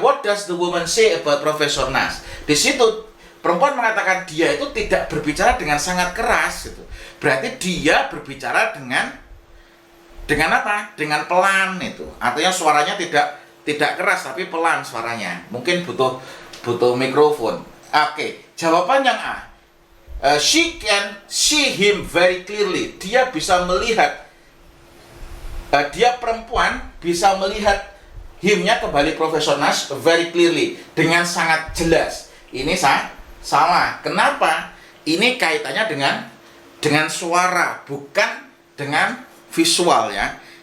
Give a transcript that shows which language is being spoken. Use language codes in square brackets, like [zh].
[en] What does the woman say about Professor Nash? [id] Di situ perempuan mengatakan dia itu tidak berbicara dengan sangat keras gitu. Berarti dia berbicara dengan apa? Dengan pelan itu. Artinya suaranya tidak keras tapi pelan suaranya. Mungkin butuh mikrofon. Oke, jawaban yang A. [en] She can see him very clearly. [id] Dia bisa melihat. Dia perempuan bisa melihat him-nya kembali Profesor Nash [en] very clearly, [id] dengan sangat jelas. Ini salah. Kenapa? Ini kaitannya dengan suara, bukan dengan visual ya.